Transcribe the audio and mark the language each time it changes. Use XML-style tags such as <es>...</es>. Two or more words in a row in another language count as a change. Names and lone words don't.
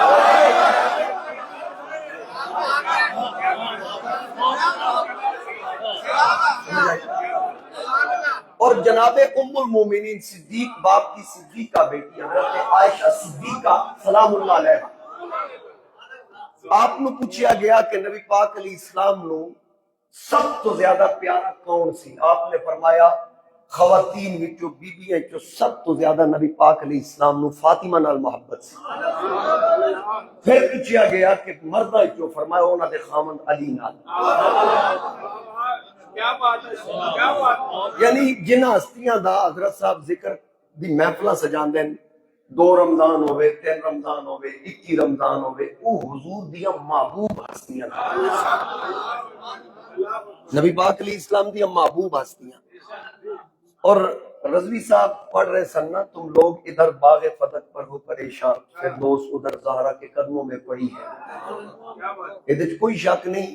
<pa>اور جناب ام المومنین صدیق باپ کی صدیقہ بیٹی حضرت عائشہ صدیقہ</pa> <ar>سلام اللہ علیہ</ar> <pa>آپ نو پوچھا گیا کہ نبی پاک</pa> <ar>علیہ السلام</ar> <pa>نو سب تو زیادہ پیارا کون سی؟ آپ نے فرمایا خواتین وچوں بیبیاں وچوں سب تو زیادہ نبی پاک</pa> <ar>علیہ السلام</ar> <pa>نو فاطمہ نال محبت سی۔ پھر پوچھا گیا کہ مرداں وچوں فرمایا انہاں دے خامند علی نال۔ یعنی جنہ ہستیاں دا حضرت صاحب ذکر دی محفلاں سجاندے ہیں، 2 رمضان ہوئے، 3 رمضان ہوئے، 21 رمضان ہوئے، وہ حضور دیا محبوب ہستیاں نبی پاک</pa> <ar>علیہ السلام</ar> <pa>دیا محبوب ہستیاں۔</pa> <ur>اور رضوی صاحب پڑھ رہے سننا تم لوگ ادھر باغ فتح پر ہو پریشان، فردوس ادھر زہرا کے قدموں میں پڑی ہے، یہ کوئی شک نہیں۔</ur>